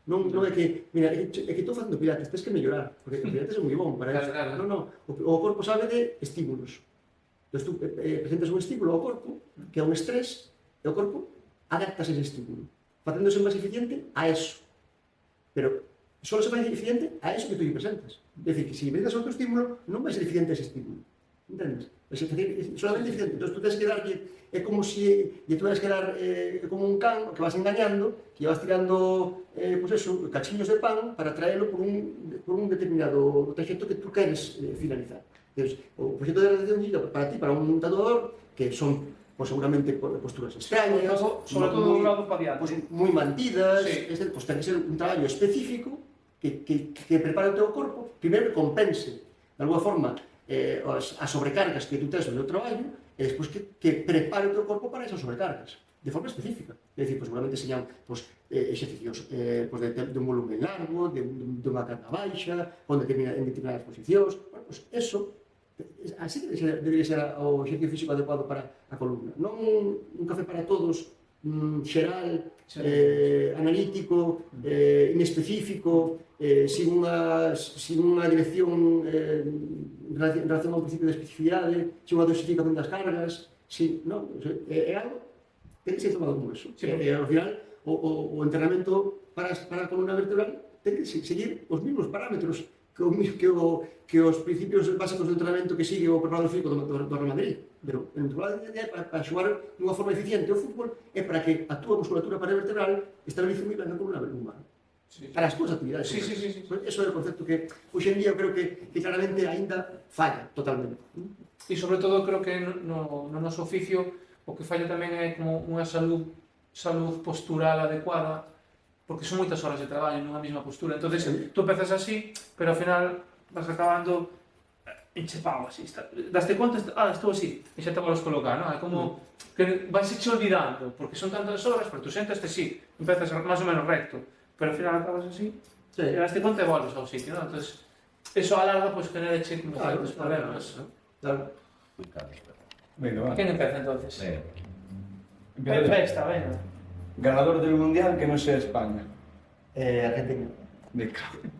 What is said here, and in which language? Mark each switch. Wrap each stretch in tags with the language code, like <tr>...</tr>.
<gl>Non é que, mira, é que estou facendo pilates, tens que mellorar, porque o pilates é moi bon para eso. Non. O corpo sabe de estímulos. Entón, tú presentas un estímulo ao corpo, que é un estrés, e o corpo adaptas ese estímulo, facéndose máis eficiente a eso. Pero só se vai eficiente a eso que tú lle presentas. É dicir, que se presentas outro estímulo, non vai ser eficiente a ese estímulo. Entendes? Solamente eficiente. Entón, tú tens que darlle, é como se lle tuvieras que dar como un can que vas engañando, que vas tirando, pues eso, cachiños de pan para traelo por un determinado traxecto que tú queres finalizar. Entonces, o proxecto de realización para ti, para un tatuador, que son pues seguramente posturas extrañas, sobre todo un lado para pues, moi mantidas, sí. Pues ten que ser un traballo específico que prepare o teu corpo, primeiro que compense de alguma forma as sobrecargas que tú tens no teu traballo e despois que prepare o teu corpo para esas sobrecargas de forma específica. É dicir, pues, seguramente señan pues, exercicios pues, de un volumen largo, de unha carga baixa, en determinadas posicións. Bueno, pues eso así debería ser o exercicio físico adecuado para a columna. Non un café para todos xeral, analítico, inespecífico, sin unha dirección en relación ao principio de especificidade, sin unha dosificación das cargas, é algo que ten que ser tomado como eso. Ao final, o entrenamento para a columna vertebral ten que seguir os mesmos parámetros que os principios básicos do entrenamento que sigue o preparador físico do Real Madrid. Pero en total é para xogar dunha forma eficiente o fútbol é para que a túa musculatura paravertebral estabilice moi ben a columna humana. Para as túas actividades. Sí. Eso é o concepto que hoxe en día eu creo que claramente aínda falla totalmente. E sobre todo creo que no noso oficio o que falla tamén é como unha saúd postural adecuada, porque son moitas horas de traballo nunha mesma postura. Entonces, tú empezas así, pero ao final vas acabando enchepado así. Daste conta, estou así, e xa te volos colocar, non? É como que vais eche olvidando, porque son tantas horas, pero tú sentaste así, empezas máis ou menos recto, pero ao final acabas así, e daste conta e volves ao sitio, non? Entonces, eso a larga, pues, genera eche como certos problemas. Claro.</gl> <es>Venga, va. ¿Quién empieza entonces? Empieza Esta, venga. Ganador del mundial que no sea España. Argentina. De cago.</es>